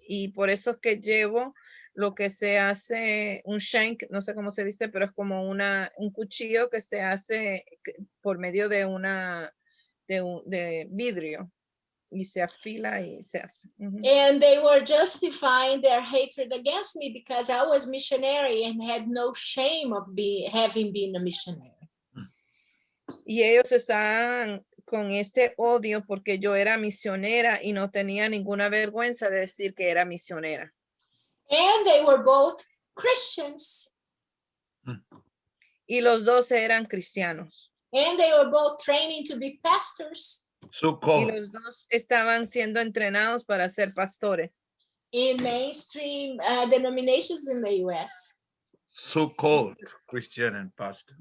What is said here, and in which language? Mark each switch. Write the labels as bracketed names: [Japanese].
[Spanish] Y por eso es que llevo lo que se hace, un shank, no sé cómo se dice, pero es como un cuchillo que se hace por medio de de vidrio. Y se afila y se hace. [English] And they were justifying their hatred against me because I was missionary and had no shame of having been a missionary. [Spanish] Y ellos estaban con este odio porque yo era misionera y no tenía ninguna vergüenza de decir que era misionera. [English] And they were both Christians. [Spanish] Y los dos eran cristianos. [English] And they were both training to be pastors. [Spanish] Y los dos estaban siendo entrenados para ser pastores. [English] In mainstream denominations in the U.S. So-called Christian and pastor.